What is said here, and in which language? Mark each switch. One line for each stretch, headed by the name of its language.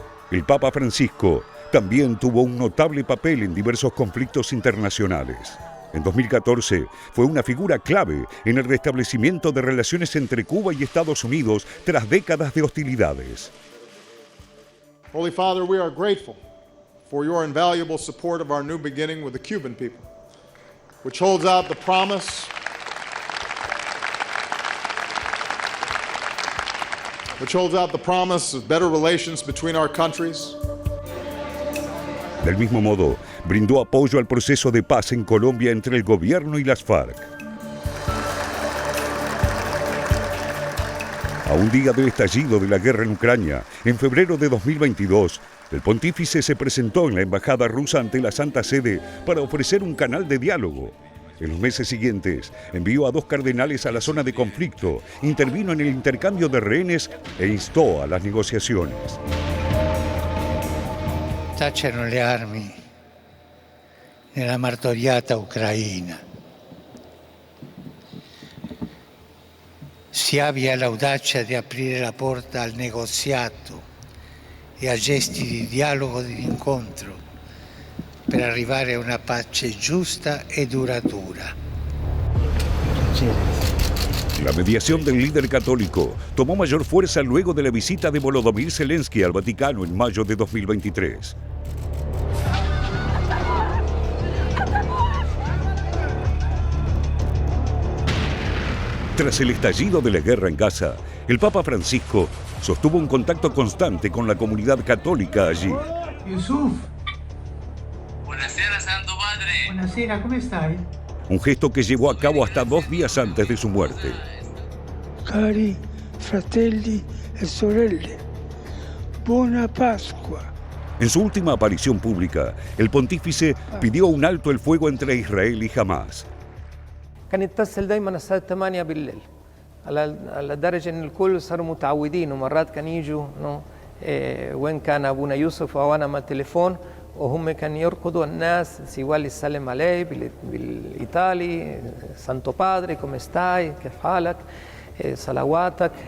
Spanish: El Papa Francisco también tuvo un notable papel en diversos conflictos internacionales. En 2014 fue una figura clave en el restablecimiento de relaciones entre Cuba y Estados Unidos tras décadas de hostilidades.
English: Holy Father, we are grateful for your invaluable support of our new beginning with the Cuban people, which holds out the promise of better relations between our countries.
Spanish: Del mismo modo, brindó apoyo al proceso de paz en Colombia entre el gobierno y las FARC. A un día del estallido de la guerra en Ucrania, en febrero de 2022, el pontífice se presentó en la embajada rusa ante la Santa Sede para ofrecer un canal de diálogo. En los meses siguientes, envió a 2 cardenales a la zona de conflicto, intervino en el intercambio de rehenes e instó a las negociaciones.
Italian: Tacciano le armi nella martoriata Ucraina. Si abbia l'audacia di aprire la porta al negoziato e a gesti di dialogo e di incontro per arrivare a una pace giusta e duratura.
Spanish: La mediación del líder católico tomó mayor fuerza luego de la visita de Volodymyr Zelensky al Vaticano en mayo de 2023. Tras el estallido de la guerra en Gaza, el Papa Francisco sostuvo un contacto constante con la comunidad católica allí.
Italian: Yusuf. Buonasera, Santo Padre. Buonasera,
Spanish: ¿cómo estás? Un gesto que llevó a cabo hasta 2 días antes de su muerte.
Italian: Cari fratelli e sorelle, buona Pascua.
Spanish: En su última aparición pública, el pontífice pidió un alto el fuego entre Israel y Hamás.
Arabic: كان يتصل دايما الساعة 8 بالليل على درجة ان الكل صاروا متعودين ومرات كان يجوا وين كان ابونا يوسف او انا مع التليفون وهم كان يرقدوا الناس سيوالي يسلم عليه بالايطالي
Italian: سانتو بادري كوم ستاي
Arabic: كيف حالك صلواتك.